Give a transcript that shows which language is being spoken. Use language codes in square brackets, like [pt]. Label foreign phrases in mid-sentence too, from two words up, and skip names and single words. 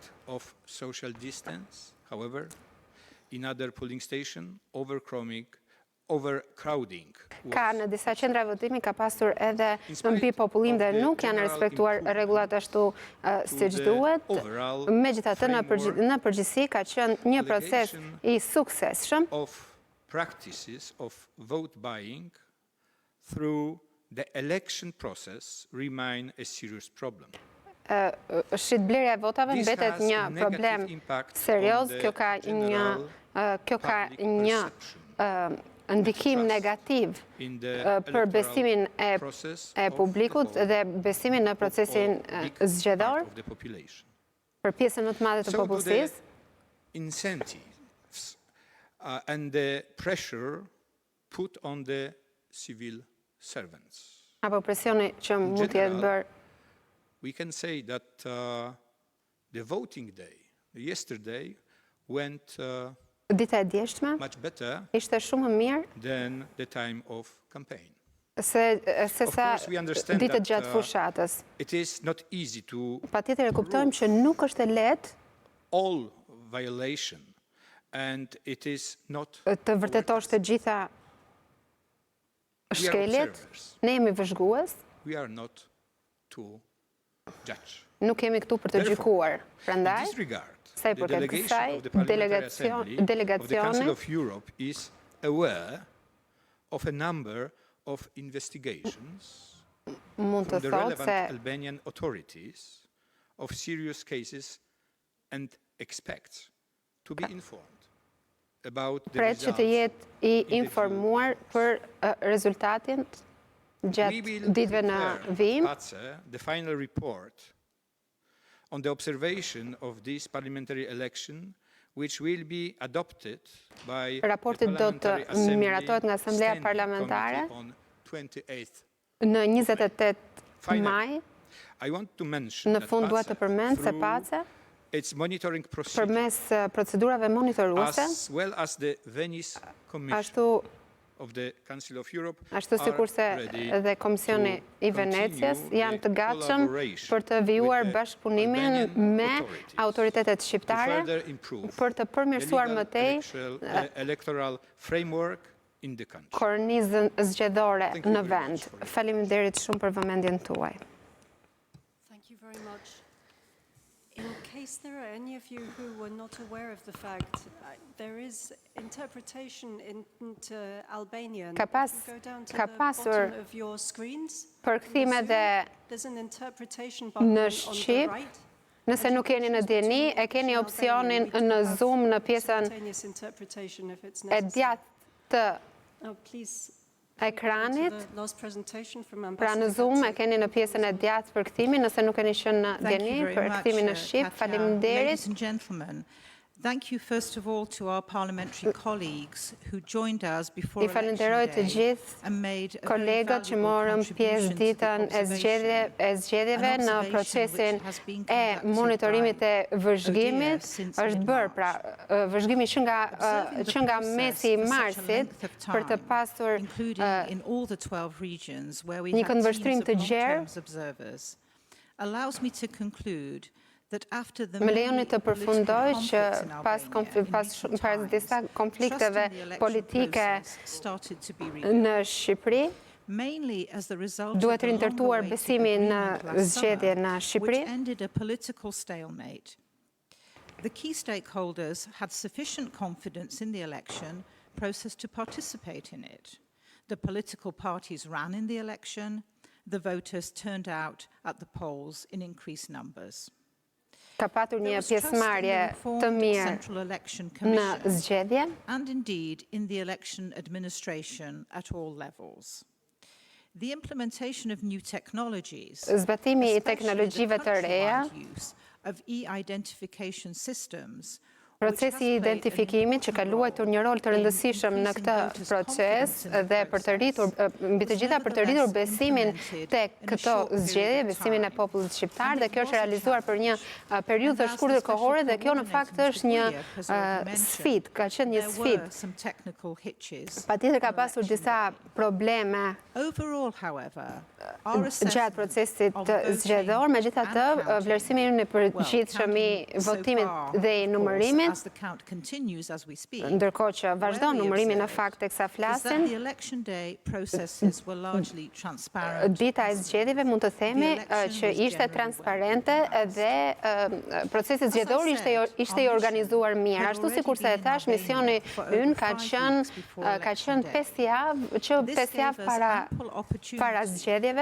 [sq] Ka në disa qendra votimi ka pasur edhe mbi popullim dhe nuk janë respektuar rregullat ashtu siç duhet. Megjithatë në përgjithësi ka qenë një proces i suksesshëm. [en] Practices of vote buying through the election process remain a serious problem. [sq] Shitblerja e votave mbetet një problem serioz. Kjo ka një ndikim negativ për besimin e publikut dhe besimin në procesin zgjedhor për pjesën më të madhe të popullsisë. [en] Incentives and the pressure put on the civil servants. [sq] Apo presioni që mund të jetë bërë. [en] We can say that the voting day, yesterday, went [sq] Dita e djeshtme ishte shumë më mirë se sa ditët gjatë fushatës. Patjetër e kuptojmë që nuk është e lehtë të vërtetosh të gjitha shkeljet. Ne jemi vëzhgues. Nuk jemi këtu për të gjykuar. Prandaj, sa i përket kësaj, delegacioni [en] of Europe is aware of a number of investigations [sq] mund të [en] from the [sq] thotë [en] relevant [sq] se [en] Albanian authorities of serious cases and expects to be informed about the [sq] pret që të jetë i informuar për rezultatin gjatë ditëve në vim. [en] The final report on the observation of this parliamentary election, which will be adopted by [sq] Raporti do të miratohet nga Asambleja Parlamentare në 28 maj. Në fund dua të përmend se PACE përmes procedurave monitoruese ashtu Ashtu sikurse edhe Komisioni I Venecias janë të gatshëm për të vijuar bashkëpunimin me autoritetet shqiptare për të përmirësuar më tej kornizën zgjedhore në vend. Faleminderit shumë për vëmendjen tuaj. [en] Thank you very much. In case there are any of you who were not aware of the fact, there is interpretation into Albanian. [sq] Ka pasur [en] of your screens. [sq] Përkthime dhe [en] There's an interpretation button [sq] në [en] on the [sq] Shqip. [en] right. [sq] Nëse nuk keni në dieni, e keni opsionin në Zoom në pjesën [en] Simultaneous interpretation if it's [sq] e [en] necessary. [sq] djathtë të [en] Oh, please. [sq] ekranit. [en] The last presentation from [sq] Pra në [en] Ambassador [sq] Zoom e [en] Hatzi. [sq] keni në pjesën e djathtë për kthimin, nëse nuk keni qenë në dieni për kthimin në Shqip. Faleminderit. [en] Ladies and gentlemen, thank you first of all to our parliamentary colleagues who joined us before [sq] I falenderoj të [en] election day [sq] gjithë [en] and made a very [sq] kolegët që [en] valuable [sq] morën pjesë [en] contribution to the [sq] ditën e [en] observation. [sq] zgjedhjeve [en] An [sq] në [en] observation [sq] procesin [en] which has been [sq] e [en] conducted [sq] monitorimit e [en] by [sq] vëzhgimit. [en] ODIHR since [sq] Është bërë [en] mid-March. [sq] pra vëzhgimi që nga [en] Observing the [sq] mesi I [en] process for such a [sq] marsit [en] length of [sq] për të [en] time, [sq] pasur [en] including in all the 12 regions where we [sq] një [en] had teams [sq] këndvështrim [en] of [sq] të gjerë. [en] long-term observers, allows me to conclude that after the [sq] Më lejoni [en] many [sq] të [en] political [sq] përfundoj që [en] conflicts in [sq] pas [en] Albania in recent [sq] pas disa [en] times, [sq] konflikteve [en] trust in the election [sq] politike [en] process started to be rebuilt, [sq] në Shqipëri, [en] mainly as the result [sq] duhet [en] of the [sq] rindertuar [en] long-awaited [sq] besimi në [en] agreement last [sq] zgjedhje [en] summer, [sq] në Shqipëri. [en] which ended a political stalemate. The key stakeholders had sufficient confidence in the election process to participate in it. The political parties ran in the election. The voters turned out at the polls in increased numbers. [sq] Ka patur [en] There [sq] një [en] was trust in the [sq] pjesëmarrje të [en] reformed [sq] mirë [en] Central Election [sq] në [en] Commission [sq] zgjedhje. [en] and indeed in the election administration at all levels. The implementation of new technologies, [sq] Zbatimi I [en] especially the [sq] teknologjive të reja, [en] countrywide use of e-identification systems, [sq] procesi I identifikimit që ka luajtur një rol të rëndësishëm në këtë proces dhe për të rritur mbi të gjitha për të rritur besimin tek këto zgjedhje, besimin e popullit shqiptar, dhe kjo është realizuar për një periudhë të shkurtër kohore dhe kjo në fakt është një sfidë, ka qenë një sfidë. Patjetër ka pasur disa probleme [en] Overall, however, our [sq] gjatë procesit zgjedhor, megjithatë vlerësimi I përgjithshëm I votimit dhe I numërimit, [en] as the count continues as we speak, [sq] ndërkohë që vazhdon numërimi në fakt teksa [en] is that [sq] flasin, [en] the election day processes were largely transparent. [sq] dita e zgjedhjeve mund të themi që ishte transparente dhe procesi zgjedhor ishte I organizuar mirë. Ashtu sikurse e thash, misioni ynë ka qenë 5 javë para zgjedhjeve.